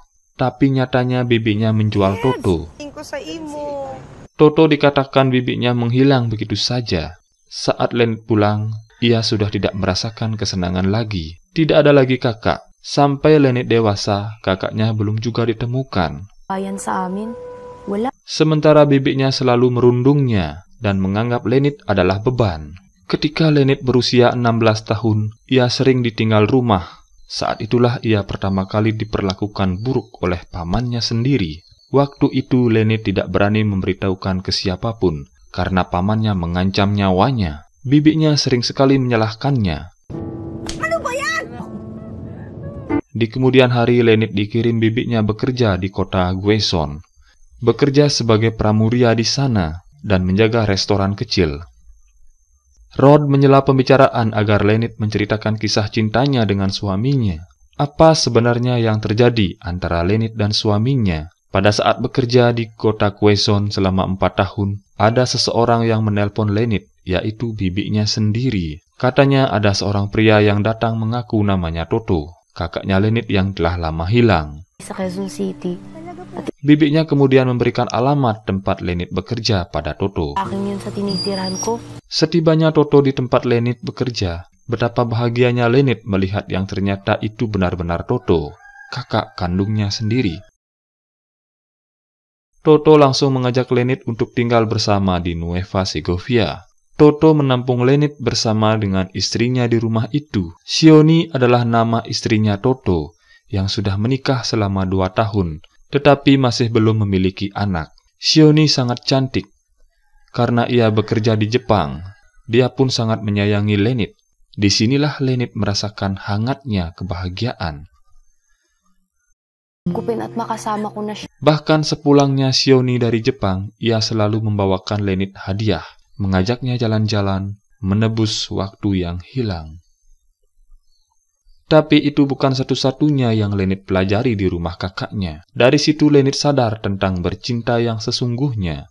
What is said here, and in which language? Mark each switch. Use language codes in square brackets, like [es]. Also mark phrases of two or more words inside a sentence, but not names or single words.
[id] Tapi nyatanya bibinya menjual Toto. Toto dikatakan bibinya menghilang begitu saja. Saat Lenit pulang, ia sudah tidak merasakan kesenangan lagi. Tidak ada lagi kakak. Sampai Lenit dewasa, kakaknya belum juga ditemukan. [tl] Bayan sa amin, wala. [id] Sementara bibinya selalu merundungnya dan menganggap Lenit adalah beban. Ketika Lenit berusia 16 tahun, ia sering ditinggal rumah. Saat itulah ia pertama kali diperlakukan buruk oleh pamannya sendiri. Waktu itu Lenit tidak berani memberitahukan ke siapapun, karena pamannya mengancam nyawanya. Bibinya sering sekali menyalahkannya. [tl] Ano ba yan? [id] Di kemudian hari, Lenit dikirim bibinya bekerja di kota Quezon. Bekerja sebagai pramuria di sana dan menjaga restoran kecil. Rod menyela pembicaraan agar Lenit menceritakan kisah cintanya dengan suaminya. Apa sebenarnya yang terjadi antara Lenit dan suaminya? Pada saat bekerja di kota Quezon selama 4 tahun, ada seseorang yang menelpon Lenit, yaitu bibinya sendiri. Katanya ada seorang pria yang datang mengaku namanya Toto, kakaknya Lenit yang telah lama hilang. [tl] Sa Quezon City. [id] Bibinya kemudian memberikan alamat tempat Lenit bekerja pada Toto. [tl] Akin yun sa tinitirahan ko. [id] Setibanya Toto di tempat Lenit bekerja, betapa bahagianya Lenit melihat yang ternyata itu benar-benar Toto, kakak kandungnya sendiri. Toto langsung mengajak Lenit untuk tinggal bersama di Nueva Segovia. Toto menampung Lenit bersama dengan istrinya di rumah itu. Sioni adalah nama istrinya Toto, yang sudah menikah selama 2 tahun, tetapi masih belum memiliki anak. Sioni sangat cantik. Karena ia bekerja di Jepang, dia pun sangat menyayangi Lenit. Disinilah Lenit merasakan hangatnya kebahagiaan. [tl] Kupin at makasama ko na siya. [id] Bahkan sepulangnya Sioni dari Jepang, ia selalu membawakan Lenit hadiah, mengajaknya jalan-jalan, menebus waktu yang hilang. Tapi itu bukan satu-satunya yang Lenit pelajari di rumah kakaknya. Dari situ Lenit sadar tentang bercinta yang sesungguhnya.